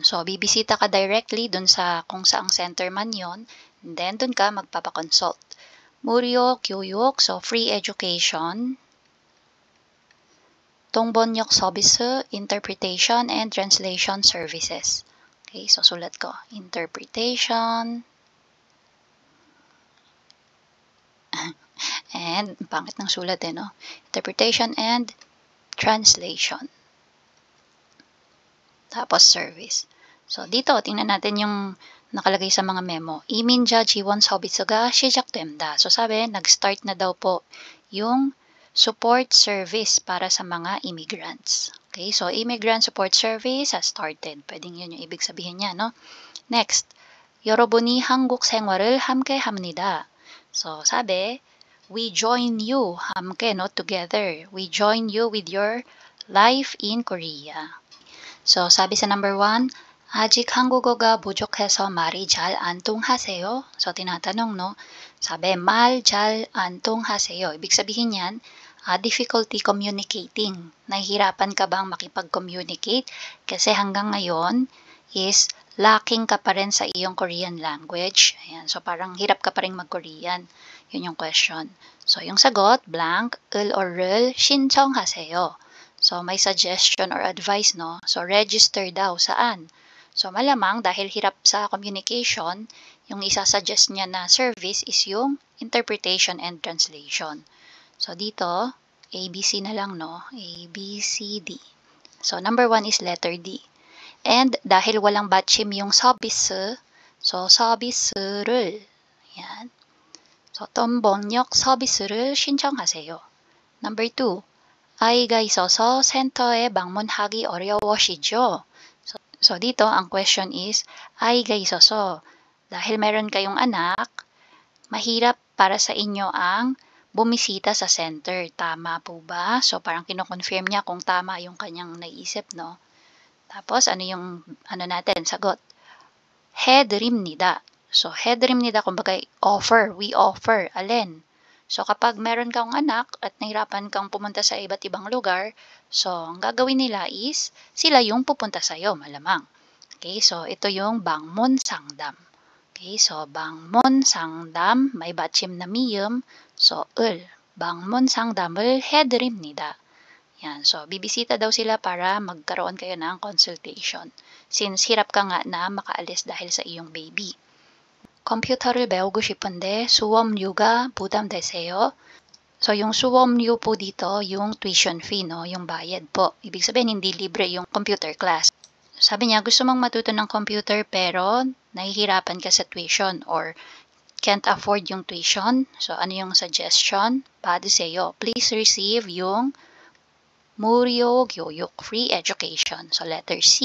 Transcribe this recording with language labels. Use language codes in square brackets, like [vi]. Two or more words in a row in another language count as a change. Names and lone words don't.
[tl] So, bibisita ka directly dun sa kung saang center man yon, and then dun ka magpapakonsult. [ko] 무료 교육, [en] so free education. [ko] 동번역 서비스, [en] interpretation and translation services. [tl] Okay, so sulat ko. [en] Interpretation and, [tl] pangit ng sulat no? [en] Interpretation and translation. [tl] Tapos service. So dito, tingnan natin yung nakalagay sa mga memo. [ko] 이민자 지원 서비스가 시작된다. [tl] So sabi, nag-start na daw po yung [en] support service [tl] para sa mga immigrants. [en] Okay, so immigrant support service has started. [tl] Pwedeng yun yung ibig sabihin niya, no? Next, [ko] 여러분이 한국 생활을 함께 합니다. [tl] So sabi, [en] we join you, 함께, no? Together. We join you with your life in Korea. [tl] So sabi sa number 1, [ko] 아직 한국어가 부족해서 말이 잘 안 통하세요? [tl] So, tinatanong, no? Sabi, [ko] 말 잘 안 통하세요. [tl] Ibig sabihin yan, [en] difficulty communicating. [tl] Nahihirapan ka bang makipag-communicate? Kasi hanggang ngayon is lacking ka pa rin sa iyong [en] Korean language. [tl] Ayan, so parang hirap ka pa rin mag-Korean. Yun yung question. So, yung sagot, [ko] blank, 을 or 를 신청하세요. [tl] So, may suggestion or advice, no? So, register daw. Saan? So, malamang dahil hirap sa communication, yung isasuggest niya na service is yung [en] interpretation and translation. [tl] So, dito, ABC na lang, no? A, B, C, D. So, number 1 is letter D. And dahil walang batchim yung 서비스, so, 서비스를, yan. So, [ko] 어떤 번역 서비스를 신청하세요. Number 2, 아이가 있어서 센터에 방문하기 어려우시죠? [tl] So, dito, ang question is, [ko] 아이가 있어서, [tl] dahil meron kayong anak, mahirap para sa inyo ang bumisita sa center. Tama po ba? So, parang kino-confirm niya kung tama yung kanyang naisip, no? Tapos, ano yung, natin, sagot? 해드립니다. So, 해드립니다, kumbaga, offer, [en] we offer, [tl] alin? So, kapag meron kang anak at nahirapan kang pumunta sa iba't ibang lugar, so, ang gagawin nila is, sila yung pupunta sa'yo, malamang. Okay, so, ito yung [ko] 방문 상담. [tl] Okay, so, [ko] 방문 상담, [tl] may batchim na miyum, so, [ko] 을, 방문 상담을 해드립니다. [tl] Yan, so, bibisita daw sila para magkaroon kayo ng consultation. Since hirap ka nga na makaalis dahil sa iyong baby. [ko] 컴퓨터를 배우고 싶은데 수업료가 부담되세요? [tl] So, yung 수업료 po dito, yung tuition fee, no? Yung bayad po. Ibig sabihin, hindi libre yung [en] computer class. [tl] Sabi niya, gusto mong matuto ng computer pero nahihirapan ka sa tuition or [en] can't afford [tl] yung tuition. So, ano yung suggestion? 받으세요. [en] Please receive [tl] yung [ko] 무료 교육, [en] free education. So, letter C.